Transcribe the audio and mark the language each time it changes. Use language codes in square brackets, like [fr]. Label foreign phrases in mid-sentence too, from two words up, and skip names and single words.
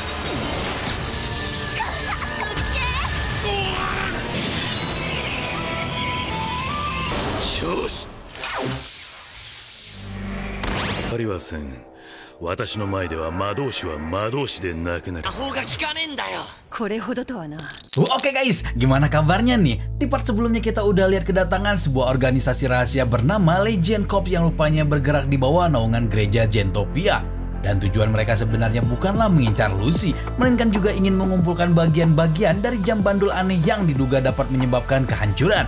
[ja] よし。ありません。私の前では魔導士は魔導士でなくなる。魔法が効かねえんだよ。これほどとはな。 [id] Oke guys, gimana kabarnya nih? Di part sebelumnya kita udah lihat kedatangan sebuah organisasi rahasia bernama Legion Corps yang rupanya bergerak di bawah naungan gereja Gentopia. Dan tujuan mereka sebenarnya bukanlah mengincar Lucy, melainkan juga ingin mengumpulkan bagian-bagian dari jam bandul aneh yang diduga dapat menyebabkan kehancuran.